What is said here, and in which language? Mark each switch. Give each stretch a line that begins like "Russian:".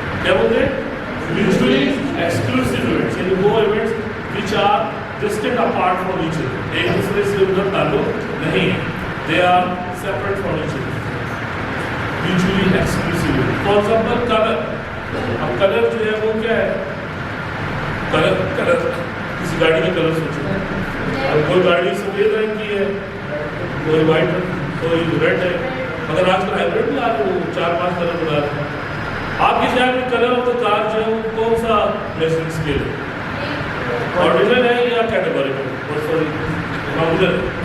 Urdu: کیا بولتے ہیں؟
English: mutually exclusive events,
Urdu: یعنی وہ
English: events which are distant apart from each other.
Urdu: ایک دوسرے سے ان کا تعلق نہیں ہے.
English: They are separate from each other. Mutually exclusive. For example, color.
Urdu: اب کلر جو ہے وہ کیا ہے؟ کلر کسی گاڑی کا کلر سوچو. اب کوئی گاڑی سفید رنگ کی ہے, کوئی وائٹ رنگ, کوئی ریڈ ہے. اگر آج کل ہائیبریڈ میں آ کے وہ 4-5 کلر بنا رہے ہیں. آپ کی خیال میں کلر آف دا کار جو ہے وہ کون سا میجرنگ اسکیل ہے؟ آرڈینل ہے یا کیٹیگوریکل؟ Sorry nominal.